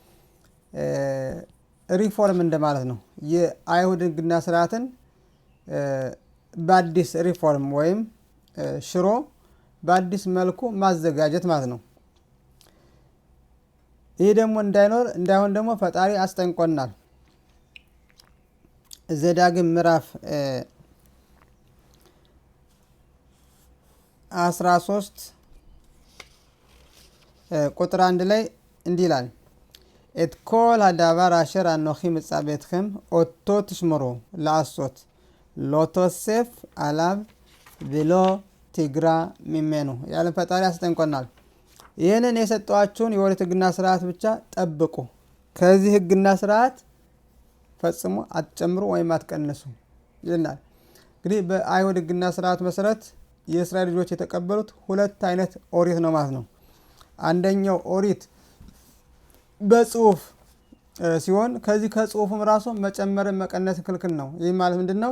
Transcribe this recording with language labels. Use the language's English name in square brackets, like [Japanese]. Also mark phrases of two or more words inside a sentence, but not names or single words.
[Amharic] ሪፎርም እንደማለት ነው። የአይሁድ ሕግና ስርዓትን በአዲስ ሪፎርም ወይም ሽሮ በአዲስ መልኩ ማዘጋጀት ማለት ነው። ይህ ደግሞ እንዳይሆን ደግሞ ፈጣሪ አስጠንቆናል። ዘዳግም ምዕራፍ 13 ቁጥር 1 ላይ እንዲህ ይላል፣ [Hebrew] את כל הדבר אשר אנוכי מצווה אתכם אותו תשמרו לעשות, לא תוסיף עליו ולא תגרע ממנו። [Amharic] የዓለም ፈጣሪ አስጠንቆናል። ይህንን የሰጠኋችሁን የኦሪት ሕግና ስርዓት ብቻ ጠብቁ፣ ከዚህ ሕግና ስርዓት ፈጽሞ አትጨምሩ ወይም አትቀንሱ ይላል። እንግዲህ በአይሁድ ሕግና ስርዓት መሰረት የእስራኤል ልጆች የተቀበሉት ሁለት አይነት ኦሪት ነው ማለት ነው። አንደኛው ኦሪት በጽሁፍ ሲሆን ከዚህ ከጽሁፉም ራሱ መጨመርን መቀነስ ክልክል ነው። ይህ ማለት ምንድነው?